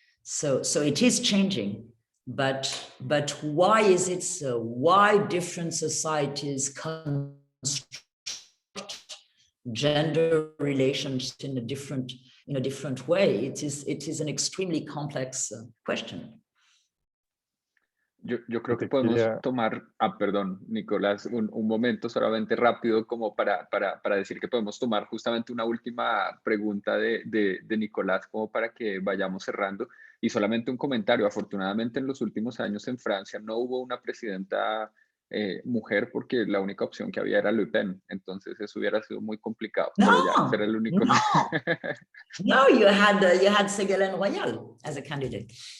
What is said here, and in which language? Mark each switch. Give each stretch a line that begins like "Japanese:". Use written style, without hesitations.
English: So it is changing. But why is it so? Why different societies construct gender relations in a different way? It is an extremely complex question.
Spanish: Yo creo que podemos tomar, perdón, Nicolás, un momento solamente rápido como para decir que podemos tomar justamente una última pregunta de Nicolás como para que vayamos cerrando. Y solamente un comentario, afortunadamente en los últimos años en Francia no hubo una presidenta mujer porque la única opción que había era Le Pen, entonces eso hubiera sido muy complicado. No, pero ya, será el único.
English: No, you had Ségolène Royal as a candidate.